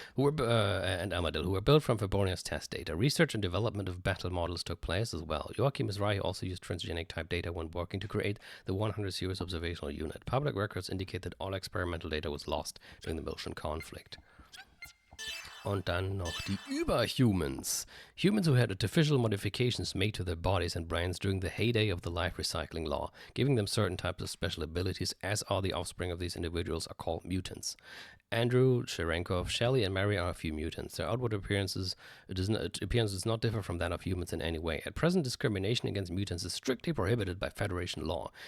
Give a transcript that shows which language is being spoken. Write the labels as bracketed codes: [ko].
[en] And Amadil, who were built from Febronia's test data. Research and development of battle models took place as well. Joachim Mizrahi also used transgenic type data when working to create the 100 series observational unit. Public records indicate that all experimental data was lost during the Miltian conflict. [de] Und dann noch die Überhumans. [en] Humans who had artificial modifications made to their bodies and brains during the heyday of the life recycling law, giving them certain types of special abilities, as are the offspring of these individuals, are called mutants. Andrew, Cherenkov, Shelley, and Mary are a few mutants. Their outward appearance does not differ from that of humans in any way. At present, discrimination against mutants is strictly prohibited by Federation law.